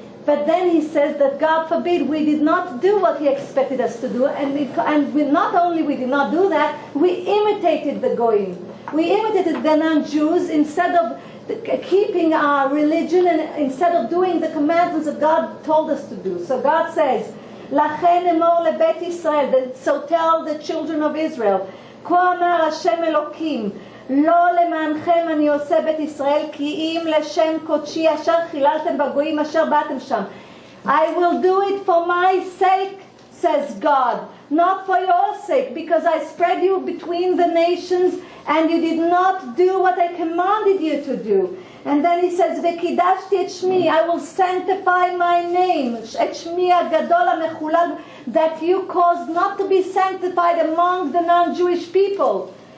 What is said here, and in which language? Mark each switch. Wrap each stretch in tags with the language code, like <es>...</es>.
<en>But then he says that God forbid we did not do what he expected us to do, and we not only we did not do that, we imitated the Goyim. We imitated the non-Jews instead of keeping our religion and instead of doing the commandments that God told us to do. So God says,</en> <he>"Lachen emor lebet Israel,"</he> <en>so tell the children of Israel,</en> <he>"כה אמר השם אלוקים, לא למענכם אני עושה בית ישראל, כי אם לשם קודשי אשר חיללתם בגויים אשר באתם שם."</he> <en>I will do it for my sake, says God, not for your sake, because I spread you between the nations and you did not do what I commanded you to do. And then he says,</en> <he>"V'kidashti et shmi,"</he> <en>I will sanctify my name,</en> <he>et shmi hagadol hamechulal,</he> <en>that you caused not to be sanctified among the non-Jewish people.</en>